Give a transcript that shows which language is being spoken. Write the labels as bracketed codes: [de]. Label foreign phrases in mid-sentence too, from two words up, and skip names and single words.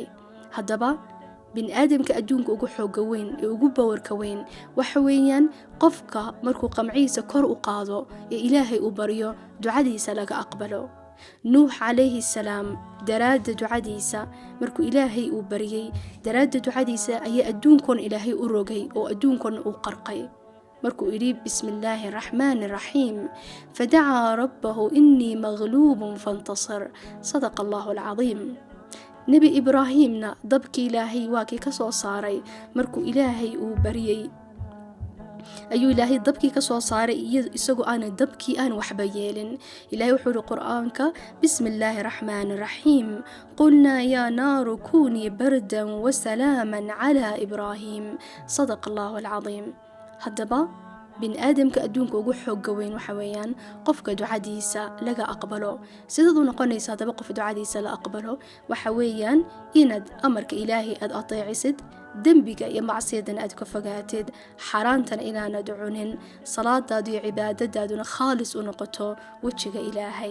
[so] haddaba bini aadamka adduunka ugu xooga weyn ee ugu bawarka weyn waxa weeyaan qofka markuu qamciisa kor u qaado ee Ilaahay u baryo ducadiisa laga aqbalo. nuux calayhi salaam daraadda ducadiisa markuu Ilaahay uu baryay daraadda ducadiisa ayaa adduunkan Ilaahay u rogay oo adduunkan uu qarqay markuu idhi [ar] بسم الله الرحمن الرحيم فدعا ربه إني مغلوب فانتصر صدق الله العظيم. [so] nebi Ibraahimna dabkii Ilaahay waa kii ka soo saaray markuu Ilaahay uu baryay ayuu Ilaahay dabkii ka soo saaray isagoo aan dabkii aan waxba yeelin. Ilaahay wuxuu yidhi qur'aanka [ar] بسم الله الرحمن الرحيم قلنا يا نار كوني بردا وسلاما على إبراهيم صدق الله العظيم. [so] haddaba bin aadamka adduunka ugu xoogga weyn waxa weeyaan qofka ducadiisa laga aqbalo. sidaad u noqonaysa haddaba qof ducadiisa la aqbalo waxa weeyaan inaad amarka ilaahay aad ateecisid, dembiga iyo macsiyadan aad ka fogaatid, xaraantana inaanad cunin, salaadaadu iyo cibaadadaaduna khaalis u noqoto wejiga ilaahay.